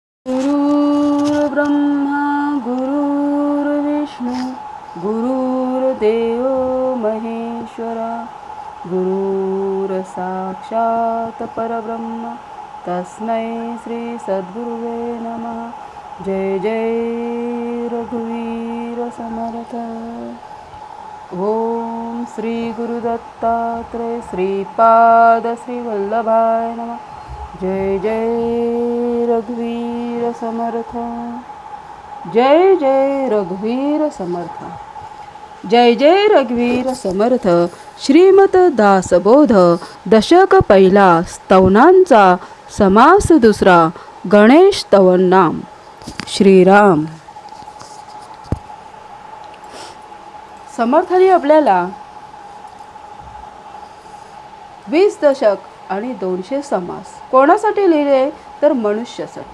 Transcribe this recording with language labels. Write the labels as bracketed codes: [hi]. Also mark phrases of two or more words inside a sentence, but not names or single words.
[sa] गुरुर्ब्रह्मा गुरुर्विष्णू गुरुर्देव महेश्वरा गुरुर्साक्षात् परब्रह्म तस्मै श्री सद्गुरुवे नमः. [mr] जय जय रघुवीर समर्थ. [sa] ओम श्री गुरुदत्तात्रय श्रीपाद श्री वल्लभाय नमः. [mr] जय जय रघुवीर समर्थ. जय जय रघुवीर समर्थ. जय जय रघुवीर समर्थ. श्रीमत दासबोध दशक पहिला स्तवनांचा समास दुसरा गणेश स्तवन नाम. श्रीराम. समर्थाने आपल्याला 20 दशक आणि 200 समास कोणासाठी लिहिले तर मनुष्यासाठी.